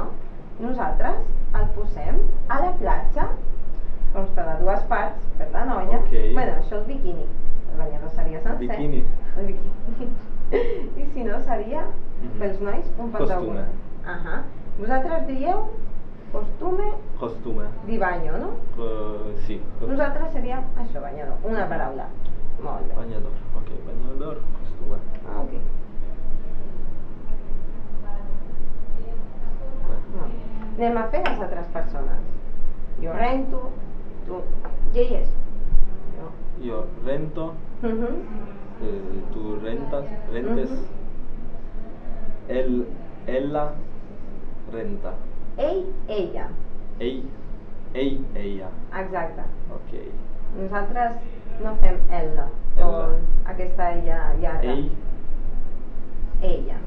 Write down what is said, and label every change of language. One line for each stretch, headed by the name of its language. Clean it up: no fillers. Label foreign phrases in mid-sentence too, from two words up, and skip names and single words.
Catalan: Nosaltres el posem a la platja, consta de dues parts, per la noia. Ok. Bueno, això és bikini. El banyador seria sencer. Bikini. El bikini. I si no seria, pels nois, un pantaló.
Italian: Costume.
Catalan: Vosaltres dieu costume
Italian: Costume. di bagno,
Catalan: no? Sí. Nosaltres seríem això, banyador. Una paraula. Molt bé.
Spanish: Bañador. Ok, bañador, costume.
Catalan: Ok. Anem a fer les altres persones. Jo rento, tu... Lleies.
Spanish: Yo rento. Tú rentas.
Catalan: Rentes. Ella renta. Ella. Ella. Exacte. Ok. Nosaltres no fem ella, Ella. com aquesta ella llarga. Ella.